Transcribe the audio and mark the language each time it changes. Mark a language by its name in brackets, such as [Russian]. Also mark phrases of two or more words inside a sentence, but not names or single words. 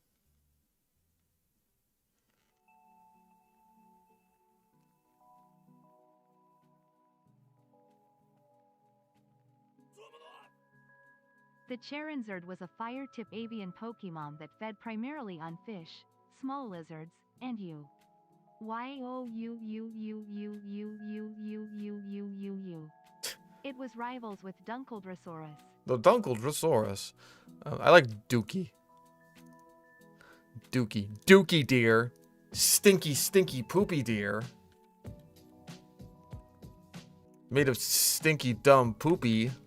[English] The Charizard was a fire-type avian Pokemon that fed primarily on fish, small lizards, and you. Y-O-U-U-U-U-U-U-U-U-U-U-U. It was rivals with Dunkeldrosaurus. The Dunkeldrosaurus. I like Dookie. Dookie deer. Stinky poopy deer. Made of stinky dumb poopy.